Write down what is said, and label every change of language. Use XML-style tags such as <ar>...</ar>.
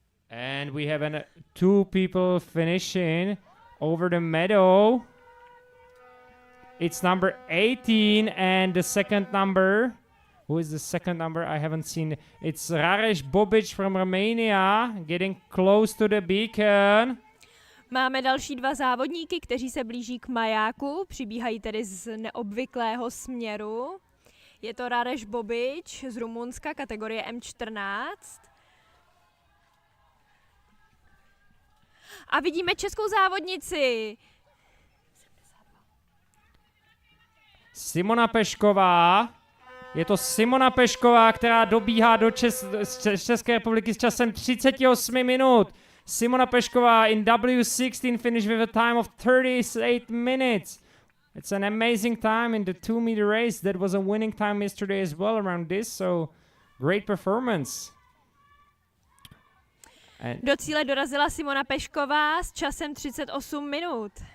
<en>And we have 2 people finishing over the meadow. It's number 18 and the second number. Who is the second number? I haven't seen. It's Raresh Bobic from Romania, getting close to the beacon.</en> <cs>Máme další 2 závodníky, kteří se blíží k majáku, přibíhají tedy z neobvyklého směru. Je to Raresh Bobic z Rumunska, kategorie M14. A vidíme českou závodnici. Simona Pešková. Je to Simona Pešková, která dobíhá do České republiky s časem 38 minut.</cs> <en>Simona Pešková in W16 finished with a time of 38 minutes. It's an amazing time in the 2-meter race. That was a winning time yesterday as well around this, so great performance.</en> <cs>Do cíle dorazila Simona Pešková s časem 38 minut.</cs>